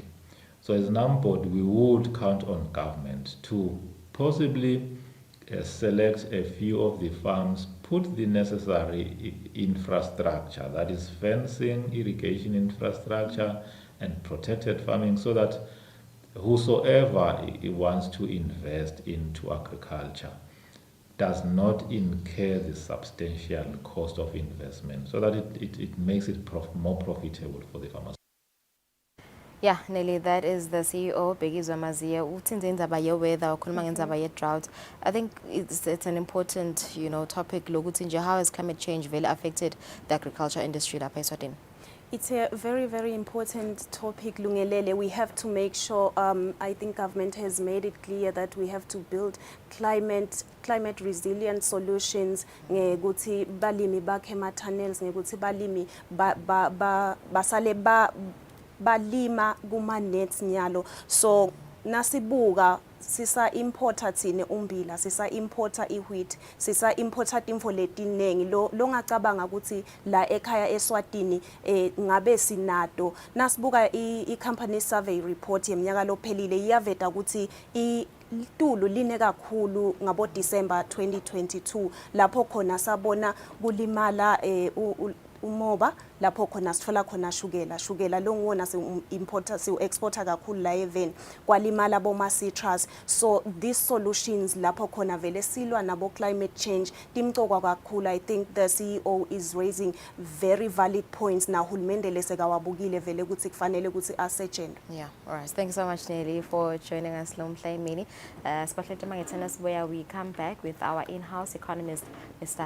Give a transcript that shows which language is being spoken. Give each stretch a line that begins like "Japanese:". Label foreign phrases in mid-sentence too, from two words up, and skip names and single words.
English: So as NAMPOD, we would count on government to possibly select a few of the farms, put the necessary infrastructure, that is fencing, irrigation infrastructure, and protected farming, so that whosoever wants to invest into agriculture does not incur the substantial cost of investment, so that it makes it more profitable for the farmers. Yeah, Nelly, that is the CEO, Bheki Zwamazia.
Swati: Uthinze indaba ye-weather, ukhuluma ngendaba ye-drought.
English: I think it's an important, topic.
Swati: Lokuthi nje,
English: how has climate change really affected the agriculture industry lapha eSwatini? It's a very, very important topic, Lungelele. We have to make sure, I think government has made it clear that we have to build climate resilient solutions.
Swati: Ngekuthi balimi bakhe ma-tunnels, ngekuthi balimi basale balima kuma-nets nyalo. So nasibuka sisa importa thine umbila, sisa importa iwheat, sisa importa timfo letiningi lo ngacabanga ukuthi la ekhaya eSwatini ngabe sinato. Nasibuka i-
English: company survey report
Swati: yeminyaka lophelile iyaveta ukuthi itulu line kakhulu ngabo December 2022 lapho khona sabona kulimala umoba, lapho khona sithola khona shukela lo ngiwona si-exporta kakhulu la even kwalimala boma citrus.
English: So these solutions
Swati: lapho khona vele silwa nabo
English: climate change
Swati: timcokwa kakhulu.
English: I think the CEO is raising very valid points
Swati: na hulumende lesekawabukile vele ukuthi kufanele ukuthi asejenda.
English: Yeah, all right. Thank you so much, Nelly, for joining us, Lomhlaimini. Where we come back with our in-house economist, Mr.